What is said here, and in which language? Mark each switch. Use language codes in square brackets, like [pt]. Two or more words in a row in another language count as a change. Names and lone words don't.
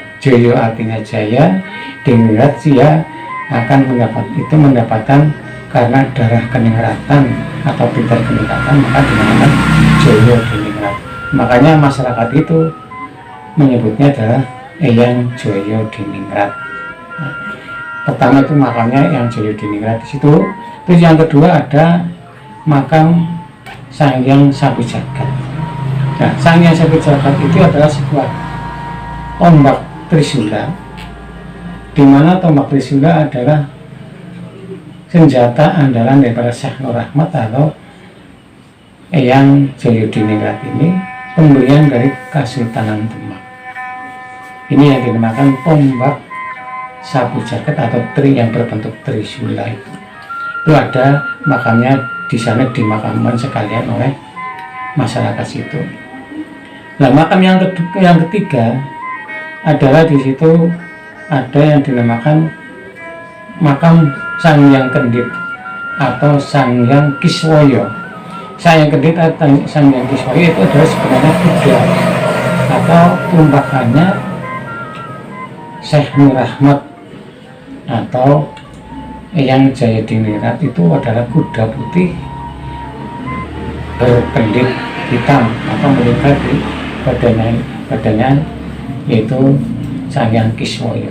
[id] Joyo artinya jaya, Diningrat dia akan mendapatkan karena darah keningratan atau pintar keningratan maka dinamakan Joyo Diningrat. Makanya masyarakat itu menyebutnya adalah Eyang Joyo Diningrat. Pertama itu makamnya yang Joyo Diningrat di situ. Terus yang kedua ada makam Sang Hyang Sabu Jagat. Nah, Sang Hyang Sabu Jagat itu adalah sebuah tombak Trisula, di mana tombak Trisula adalah senjata andalan daripada Syekh Nur Rahmat atau Eyang Joyo Diningrat ini, pemberian dari Kesultanan Demak. Ini yang dinamakan tombak Sabu Jagat atau tri yang berbentuk Trisula itu. Itu ada makamnya di sana, dimakamkan sekalian oleh masyarakat situ. Nah, makam yang ketiga adalah di situ ada yang dinamakan makam Sang Hyang Kendit atau Sang Hyang Kiswoyo. Sang Hyang Kendit atau Sang Hyang Kiswoyo itu adalah sebenarnya kuda atau tumbakannya Syekh Nur Rahmat atau Eyang Joyo Diningrat. Itu adalah kuda putih berkendit hitam atau melihat di badannya yaitu Sang Hyang Kiswoyo.